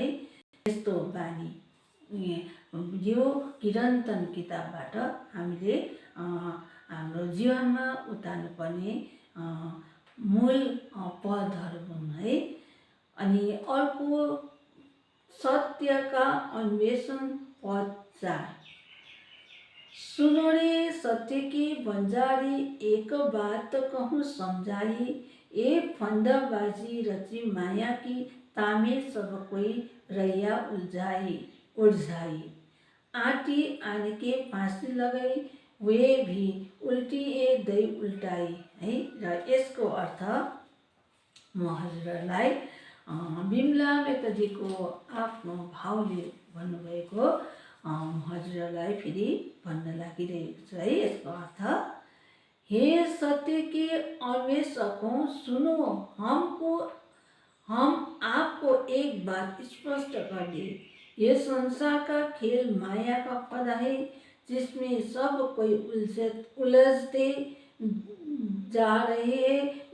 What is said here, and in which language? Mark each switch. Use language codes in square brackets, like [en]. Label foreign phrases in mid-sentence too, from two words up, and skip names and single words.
[ne] यस्तो बानी यो किरन्तन किताबबाट हामीले हाम्रो जीवनमा उतार्नुपर्ने मूल पदहरू हुन् है। अनि अर्को सत्यका अन्वेषण पद 4। [hi] सुनो रे सत्य की बंजारी, एक बात कहूँ समझाई, ए फंदाबाजी रची माया की, तामे सब कोई रैया उलझाई। आटी आने के फांसी लगाई, वे भी उल्टी ए दई उल्टाई है। [ne] र यसको अर्थ म हजुरहरूलाई बिमला मेहताजीको आफ्नो भावले भन्नुभएको हजुरहरूलाई फेरि भन्न लागिरहेको छु है। यसको अर्थ, [hi] हे सत्य के अन्वेषकों सुनो, हम आपको एक बात स्पष्ट कर दे। ये संसार का खेल माया का पद है, जिसमें सब कोई उलझते जा रहे हैं।